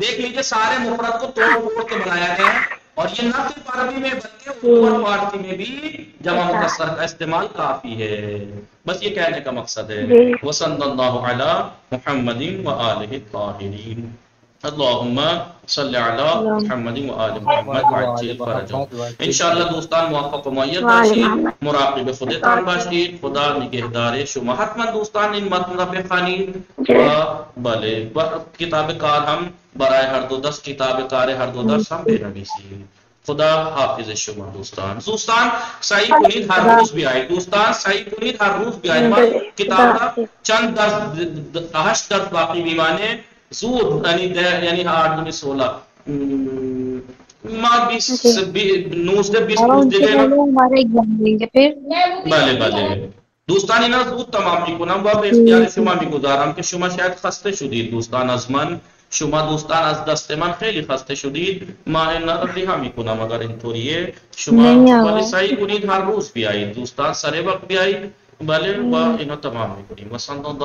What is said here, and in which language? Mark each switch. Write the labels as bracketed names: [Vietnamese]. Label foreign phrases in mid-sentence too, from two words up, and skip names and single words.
[Urdu] دیکھ لیجئے سارے مفرد کو توڑ پھوڑ کے بنایا گیا ہے، اور یہ نہ صرف عربی میں بلکہ اردو اور فارسی میں بھی جمع مکسر کا استعمال کافی ہے. بس یہ کہنے کا مقصد ہے. [Arabic] وصلی اللہ علی محمد وآلہ الطاہرین. اللہم صلی علی محمد وآل محمد وعجل فرجهم. [Persian] انشاءاللہ دوستان موفق و معید باشید، مراقب خودتان باشید. خدا نگهدار شما. حتما دوستان این متن را بخوانید و بله کتاب کار هم برای هر دو دست، کتاب کار هر دو دست هم بنویسید. خدا حافظ شما دوستان. دوستان سعی کنید هر روز بیایید. دوستان سعی کنید هر روز بیایید. ما کتاب را چند درس 8 درس باقی میمانه. زود یعنی 8 دونی 16 ما 19 دیگه [Urdu] ہمارا ایگزام دیں گے پھر. [Persian] بله بله دوستان اینا زود تمام میکنم و به اختیار شما میگذارم که شما شاید خسته شدید دوستان از من. شما دوستان از دست من خیلی خسته شدید، ما این ریها میکنم اگر اینطوریه. شما [Urdu] نہیں آقا. [Persian] ولی سعی کنید هر روز بیایید دوستان، سر وقت بیایید، بله، و اینا تمام میکنیم.